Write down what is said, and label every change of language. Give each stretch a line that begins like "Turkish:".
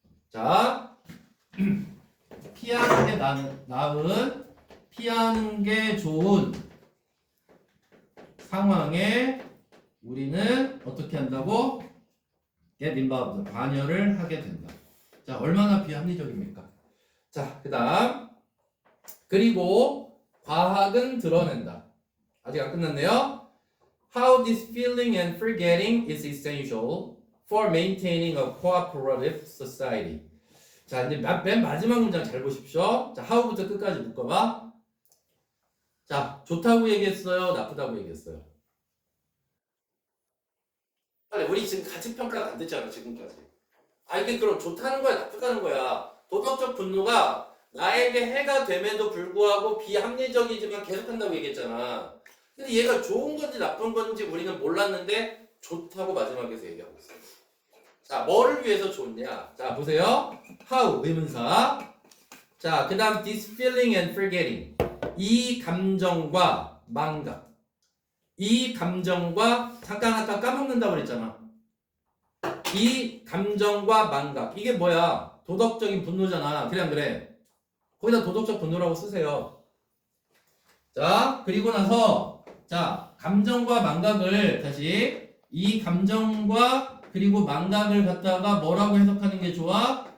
Korean: 자, 피하는 게 나은, 피하는 게 좋은 상황에 우리는 어떻게 한다고?
English: get involved,
Korean: 관여를 하게 된다. 자, 얼마나 비합리적입니까? 자, 그 다음 그리고 과학은 드러낸다. 아직 안 끝났네요.
English: How this feeling and forgetting is essential for maintaining a cooperative society.
Korean: 자, 이제 맨 마지막 문장 잘 보십시오. 자, how부터 끝까지 묶어봐. 자, 좋다고 얘기했어요? 나쁘다고 얘기했어요? 우리 지금 가치평가가 안 됐잖아, 지금까지. 아, 이게 그럼 좋다는 거야, 나쁘다는 거야? 도덕적 분노가 나에게 해가 됨에도 불구하고 비합리적이지만 계속한다고 얘기했잖아. 근데 얘가 좋은 건지 나쁜 건지 우리는 몰랐는데 좋다고 마지막에서 얘기하고 있어요. 자, 뭐를 위해서 좋냐? 자, 보세요. How, 의문사. 자, 그 다음
English: this feeling and forgetting.
Korean: 이 감정과 망각. 이 감정과 잠깐 아까 까먹는다고 그랬잖아. 이 감정과 망각. 이게 뭐야? 도덕적인 분노잖아. 그래 안 그래? 거기다 도덕적 분노라고 쓰세요. 자, 그리고 나서 자, 감정과 망각을 다시 이 감정과 그리고 망각을 갖다가 뭐라고 해석하는 게 좋아?